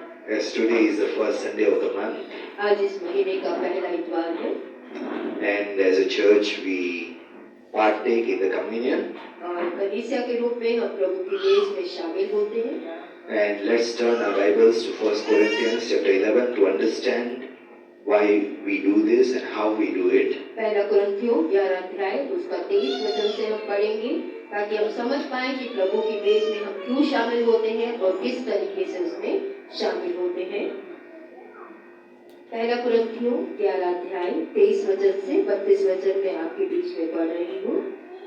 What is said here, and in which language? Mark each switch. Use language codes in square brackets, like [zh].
[en] As today is the first Sunday of the month, [hi] आज इस महीने का पहला इतवार है [en] and as a church we partake in the communion. [hi] और कलीसिया के रूप में हम प्रभु की मेज में शामिल होते हैं। [en] And let's turn our Bibles to 1 Corinthians chapter 11 to understand why we do this and how we do it. [hi] पहला कुरिन्थियों 11 अध्याय उसका 23 वचन से हम पढ़ेंगे, ताकि हम समझ पाएं कि प्रभु की मेज में हम क्यों शामिल होते हैं और किस तरीके से उसमें शामिल होते हैं। पहला कुरिन्थियों 11 अध्याय 23 वचन से 32 वचन में आपके बीच में पढ़ रही हूँ।